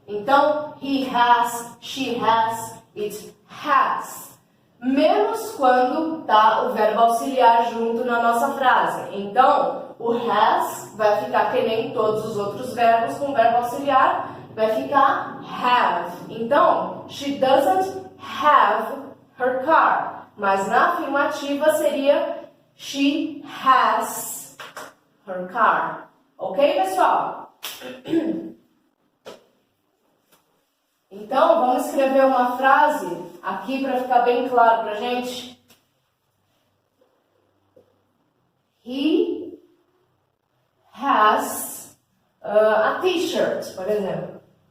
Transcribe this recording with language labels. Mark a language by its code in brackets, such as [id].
[pt] Então, [en] he has, she has, it has. [pt] Menos quando tá o verbo auxiliar junto na nossa frase. Então, o has vai ficar que nem todos os outros verbos com verbo auxiliar, vai ficar have. Então, [en] she doesn't have her car. [pt] Mas na afirmativa seria [en] she has her car. [pt] Ok, pessoal? Então, vamos escrever uma frase aqui para ficar bem claro para a gente. [en] He has a t-shirt, [pt] por exemplo.